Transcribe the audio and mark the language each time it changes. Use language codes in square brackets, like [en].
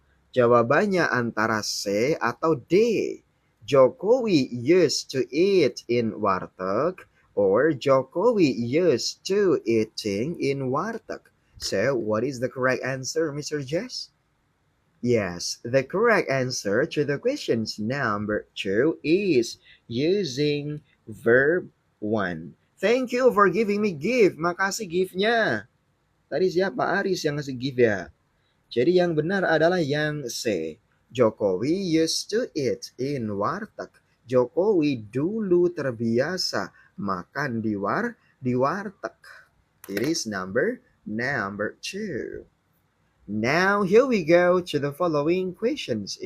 [id] Jawabannya antara C atau D. [en] Jokowi used to eat in warteg or Jokowi used to eating in warteg. So, what is the correct answer, Mr. Jess? Yes, the correct answer to the questions number 2 is using verb 1. Thank you for giving me gift. [id] Makasih gift-nya. Tadi siapa? Aris yang ngasih gift ya? Jadi yang benar adalah yang C. [en] Jokowi used to eat in warteg. [id] Jokowi dulu terbiasa makan di warteg. [en] It is number 2. Now here we go to the following questions.